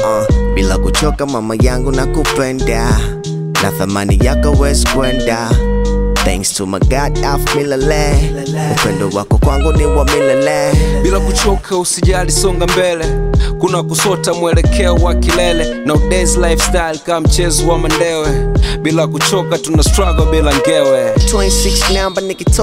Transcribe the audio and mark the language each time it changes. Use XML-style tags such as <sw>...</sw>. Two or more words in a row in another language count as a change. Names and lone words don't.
<sw>Uh, bila kuchoka mama yangu nakupenda. Na thamani yako huwezi kwenda.</sw> <en>Thanks to my God, I've milele.</en> <sw>Upendo wako kwangu ni wa milele. Bila kuchoka usijali, songa mbele. Kuna kusota, mwelekeo wa kilele.</sw> <en>Nowadays lifestyle</en> <sw>kama mchezo wa mandewe. Bila kuchoka tuna struggle bila ngewe. Twenty-six namba ni</sw>